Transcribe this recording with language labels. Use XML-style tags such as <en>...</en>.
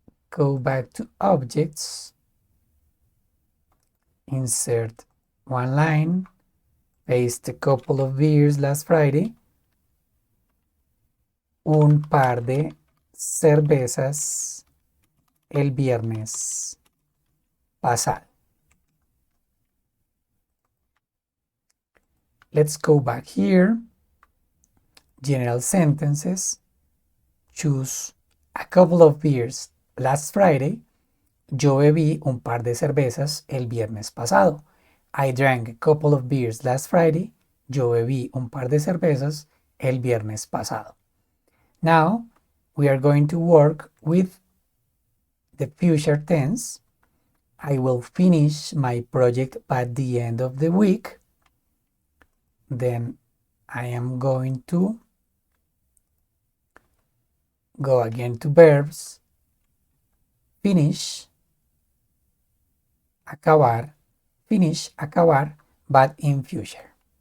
<en>Go back to objects, insert one line, paste a couple of beers last Friday,</en> <es>un par de cervezas el viernes pasado.</es> <en>Let's go back here, general sentences, choose a couple of beers last Friday.</en> <es>Yo bebí un par de cervezas el viernes pasado.</es> <en>I drank a couple of beers last Friday.</en> <es>Yo bebí un par de cervezas el viernes pasado.</es> <en>Now, we are going to work with the future tense. I will finish my project by the end of the week. Then I am going to go again to verbs, finish, acabar, finish, acabar, but in future.</en>